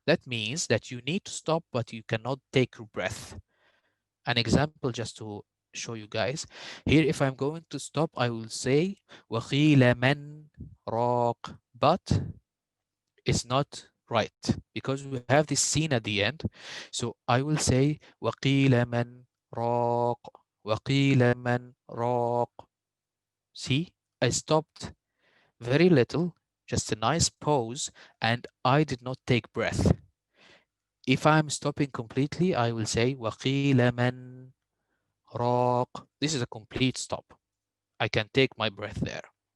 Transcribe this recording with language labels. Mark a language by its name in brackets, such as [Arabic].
[English] That means that you need to stop, but you cannot take your breath. An example just to show you guys. Here, if I'm going to stop, I will say [Arabic] وَقِيلَ مَنْ رَاقٍ, [English] but it's not right because we have this scene at the end. So I will say [Arabic] وَقِيلَ مَنْ رَاقٍ, وَقِيلَ مَنْ رَاقٍ. [English] See, I stopped very little, just a nice pause, and I did not take breath. If I'm stopping completely, I will say [Arabic] وَقِيلَ مَنْ راق. [English] This is a complete stop. I can take my breath there.